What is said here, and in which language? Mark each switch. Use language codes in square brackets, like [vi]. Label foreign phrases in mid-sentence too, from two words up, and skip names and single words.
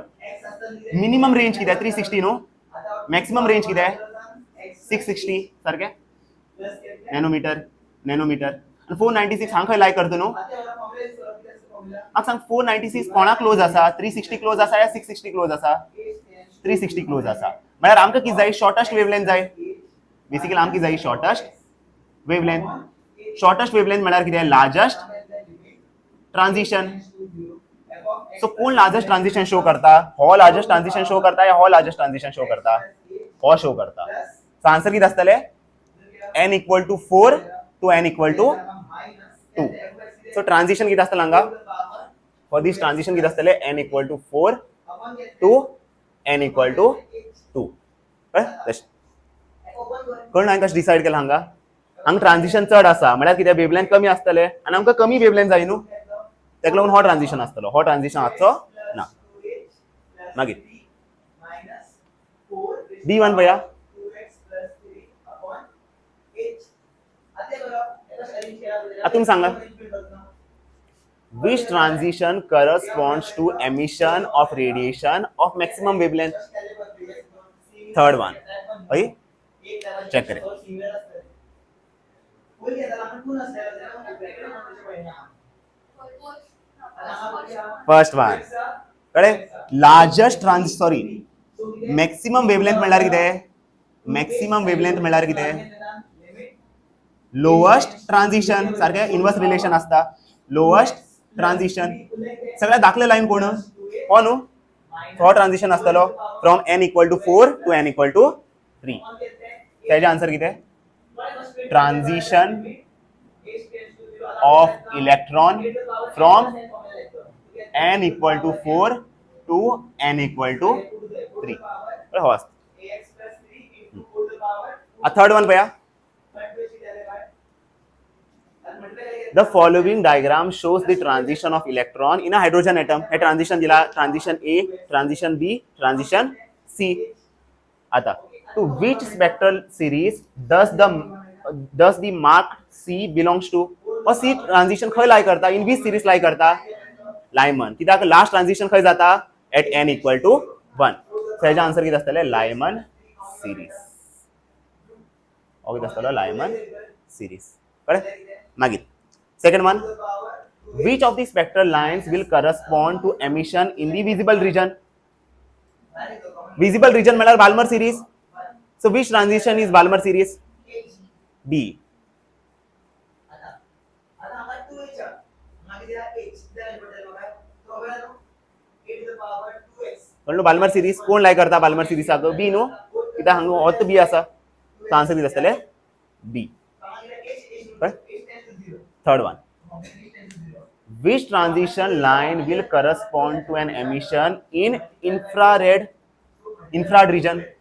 [en] minimum range [kok] कितें 360 न्हू [en] maximum range [kok] कितें 660 सारकें नॅनोमीटर आनी 496 हांगा खंय लाय करता न्हू म्हाका सांग 496 कोणा क्लोज आसा 360 क्लोज आसा या 660 क्लोज आसा 360 क्लोज आसा म्हळ्यार आमकां कितें जाय [en] shortest wavelength [kok] जाय बेसिकली आमकां जाय [en] shortest wavelength shortest wavelength [kok] म्हळ्यार कितें [en] largest transition. [kok] सो कोण [en] largest transition show [kok] करता, हो [en] largest transition show [kok] करता या हो [en] largest transition show [kok] करता, हो शो करता. [en] so answer [kok] कितें आसतले [en] n equal to 4 to n equal to 2. so transition [kok] कितें आसतलें हांगा [en] for this transition [kok] कितें आसतलें [en] n equal to 4 to n equal to 2. [kok] कळ्ळें हांवें कशें डिसायड केलां हांगा. हांगा ट्रांजिशन चड आसा म्हळ्यार कितें वेवलेंथ कमी आसतले आनी आमकां कमी वेवलेंथ जाय न्हू, तेका लागून हो ट्रांजिशन आसतलो, हो ट्रांजिशन आसचो ना. मागीर B1 पळया. [mr] आता तुम्ही सांगा [en] which transition corresponds to emission of radiation of maximum wavelength. Third one. okay check करें. first one [kok] कळ्ळें. [en] largest sorry maximum wavelength [kok] म्हळ्यार कितें, [en] maximum wavelength [kok] म्हळ्यार कितें [en] lowest transition. [kok] सारखे [en] inverse relation [kok] असता. [en] lowest transition [kok] सगळ्यात दाखले लाईन कोण हो न्हू, हो ट्रांजिशन आसतलो [en] from n equal to 4 to n equal to 3. त्याचे आन्सर कितें transition of electron from n equal to 4 to n equal to 3. [kok] हो आसता. [en] third one [kok] पळया. [en] The following diagram shows the transition of electron in a hydrogen atom. [kok] हे transition दिला, [en] transition A, transition B, transition C. आता to which spectral series does the mark C belongs to? [kok] और C transition खंय lie करता, [en] in which series lie [kok] करता, Lyman. कित्याक [en] last transition [kok] खंय जाता [en] at n equal to 1. [kok] So हेजा आन्सर कितें आसतले Lyman series. ओके आसतलो Lyman series. कळ्ळें. [en] मागीर second one, which of the spectral lines will correspond to emission in the visible region? Visible region [kok] म्हळ्यार Balmer series. [en] So which transition is Balmer series? [kok] B. कळलो. Balmer series कोण लाय करता Balmer series आगो B न्हू, कित्याक हांगा होत B आसा. सो आन्सर कितें आसतले B. [en] Third one, which transition line will correspond to an emission in infrared region?